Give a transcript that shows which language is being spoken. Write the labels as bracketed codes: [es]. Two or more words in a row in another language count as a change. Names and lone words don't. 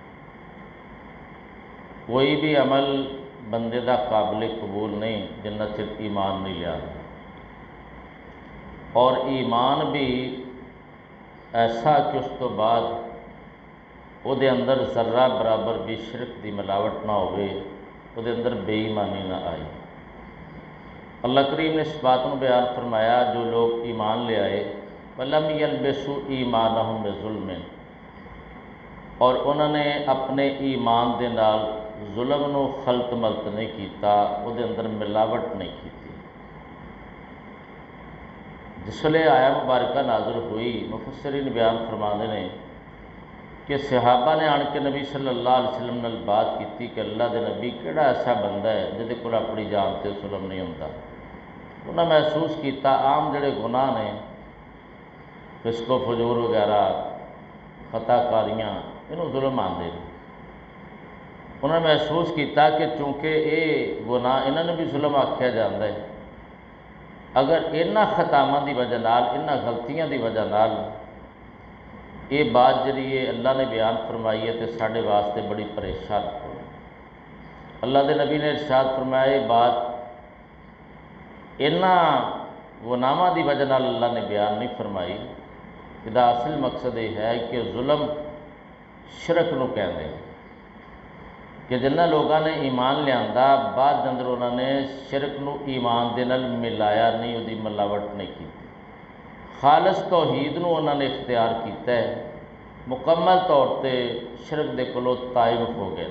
[pa] کوئی بھی عمل بندے دا قابل قبول نہیں جنہ چر ایمان نہیں لیا، اور ایمان بھی ایسا کہ اس تو بعد وہ دے اندر ذرہ برابر بھی شرک دی ملاوٹ نہ ہوئے، وہ دے اندر بے ایمانی نہ آئی۔ [ur] اللہ کریم نے اس بات کو بیان فرمایا جو لوگ ایمان لے آئے [ar] وَلَمْ يَلْبِسُوا ایمانہم بِظُلْمٍ، [pa] اور انہوں نے اپنے ایمان دے نال ظلم نو خلط ملط نہیں کیتا، وہ دے اندر ملاوٹ نہیں کیتی۔ جس لئے آیا مبارکہ نازل ہوئی، مفسرین بیان فرماندے نے کہ صحابہ نے آن کے نبی صلی اللہ علیہ وسلم نال بات کیتی کہ اللہ دے نبی کیڑا ایسا بندہ ہے جہدے کول اپنی جان تے ظلم نہیں ہوندا۔ انہوں نے محسوس کیتا عام جڑے گناہ نے، فسق و فجور وغیرہ، خطا کاریاں، انہوں ظلم آندے ہیں۔ انہوں نے محسوس کیتا کہ چونکہ یہ گناہ انہوں نے بھی ظلم آکھیا جاندہ ہے، اگر انہاں خطاواں دی وجہ نال، انہاں غلطیاں دی وجہ نال یہ بات جڑی ہے اللہ نے بیان فرمائی ہے تے ساڈے واسطے بڑی پریشان ہو۔ اللہ دے نبی نے ارشاد فرمایا یہ بات انہاں گناہاں دی وجہ نال اللہ نے بیان نہیں فرمائی، کہ اصل مقصد یہ ہے کہ ظلم شرک نو کہندے ہیں کہ جنہ لوگاں نے ایمان لیاندا بعد اندر انہوں نے شرک نو ایمان دے نال ملایا نہیں، وہ دی ملاوٹ نہیں کی، خالص توحید نو انہوں نے اختیار کیتا ہے، مکمل طور تے شرک دے کولوں تائب ہو گئے۔